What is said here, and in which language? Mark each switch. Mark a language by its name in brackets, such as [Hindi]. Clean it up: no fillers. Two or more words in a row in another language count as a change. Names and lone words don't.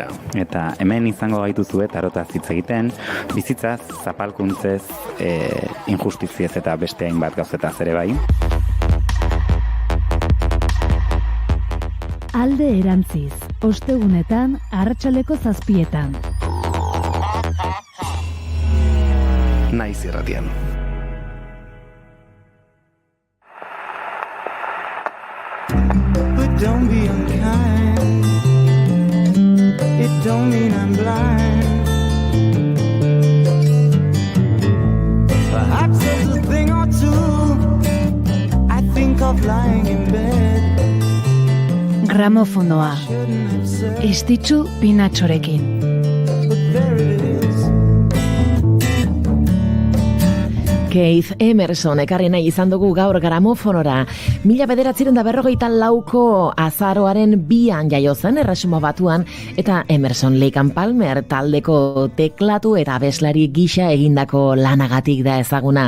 [Basque] Eta hemen izango gaituzue tarotaz hitz egiten, bizitzaz, zapalkuntzez, injustiziez eta beste hainbat gauzetaz ere bai. Alde erantziz, ostegunetan, arratsaleko 7:00. Naiz irratian. [English] But don't be unkind. It don't mean I'm blind. Perhaps there's a thing or two. I think of lying in bed. [Basque] Gramofonoa. Estitzu Pinatxorekin. Keith Emerson ekarri nahi izan dugu gaur gramofonora. 1954ko azaroaren 2an jaio zen Erresuma Batuan eta Emerson Lake and Palmer taldeko teklatu eta abeslari gisa egindako lanagatik da ezaguna.